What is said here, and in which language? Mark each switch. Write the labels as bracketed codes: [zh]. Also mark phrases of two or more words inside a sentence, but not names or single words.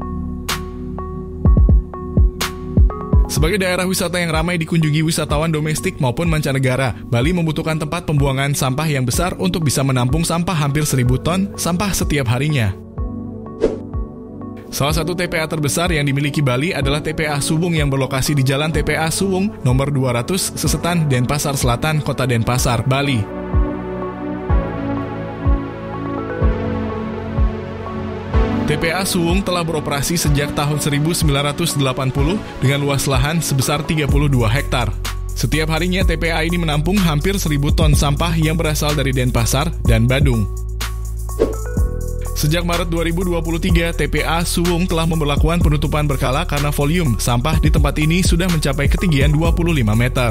[id] Sebagai daerah wisata yang ramai dikunjungi wisatawan domestik maupun mancanegara, Bali membutuhkan tempat pembuangan sampah yang besar untuk bisa menampung sampah hampir 1.000 ton sampah setiap harinya. Salah satu TPA terbesar yang dimiliki Bali adalah TPA Suwung yang berlokasi di Jalan TPA Suwung nomor 200, Sesetan, Denpasar Selatan, Kota Denpasar, Bali. TPA Suwung telah beroperasi sejak tahun 1980 dengan luas lahan sebesar 32 hektar. Setiap harinya TPA ini menampung hampir 1.000 ton sampah yang berasal dari Denpasar dan Badung. Sejak Maret 2023, TPA Suwung telah memberlakukan penutupan berkala karena volume sampah di tempat ini sudah mencapai ketinggian 25 meter.